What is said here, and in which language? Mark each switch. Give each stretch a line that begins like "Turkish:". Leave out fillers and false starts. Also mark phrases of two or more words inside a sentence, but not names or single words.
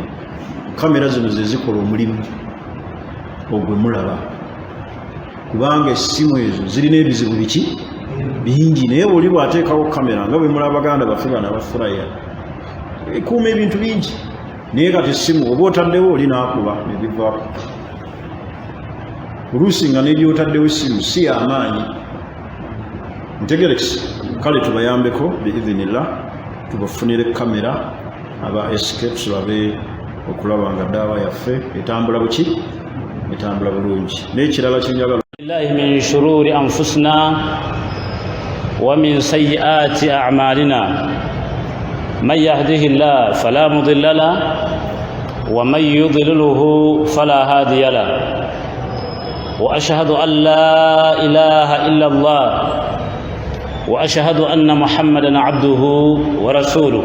Ganda: Kamera zino ze zikola omulimu ogwe mulaba kubanga essimu ezo zirina ebizibu biki bingi naye buli bwateekawo kamera nga bwe mulaba baganda baffe bana bafulaya ekuuma ebintu bingi naye kati essimu oba otaddewo oli naakuba nebivaako oluusi nga nebyotaddewo essimu si y'amaanyi ntegerekisi. Kale tubayambeko biidhinillah tubafunire kamera aba SK tulabe okulaba nga daawa yaffe etambula buki etambula bulungi n'ekirala kyenjagala
Arabic: بالله من شرور أنفسنا ومن سيئات أعمالنا من يهده الله فلا مضل له ومن يضلله فلا هادي له وأشهد أن لا إله إلا الله وأشهد أن محمدا عبده ورسوله.